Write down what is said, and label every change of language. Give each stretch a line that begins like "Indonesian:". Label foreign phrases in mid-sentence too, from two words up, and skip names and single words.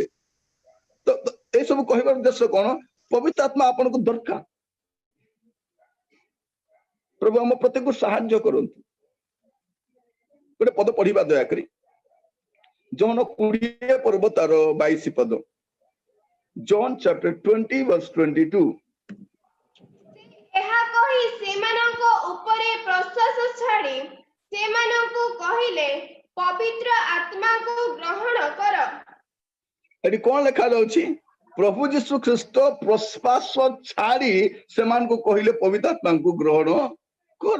Odia: ତ ଏସବୁ କହିବାର ଉଦ୍ଦେଶ୍ୟ କଣ? ପବିତ୍ର ଆତ୍ମା ଆପଣଙ୍କୁ ଦରକାର। ପ୍ରଭୁ ଆମ ପ୍ରତ୍ୟେକକୁ ସାହାଯ୍ୟ କରନ୍ତୁ। ଗୋଟେ ପଦ ପଢିବା ଦୟାକରି, ଜନ 20 ପର୍ବ ତାର 22 ପଦ,
English: John chapter 20 verse 22।
Odia: ଏହା କହି ସେମାନଙ୍କ ଉପରେ ପ୍ରଶ୍ୱାସ ଛାଡ଼ି ସେମାନଙ୍କୁ କହିଲେ, ପବିତ୍ର ଆତ୍ମାକୁ ଗ୍ରହଣ କର। ଏଠି କଣ ଲେଖା ଯାଉଛି? ପ୍ରଭୁ ଯୀଶୁ ଖ୍ରୀଷ୍ଟ ପ୍ରଶ୍ୱାସ ଛାଡି ସେମାନଙ୍କୁ କହିଲେ ପବିତ୍ର ଆତ୍ମାଙ୍କୁ ଗ୍ରହଣ କର।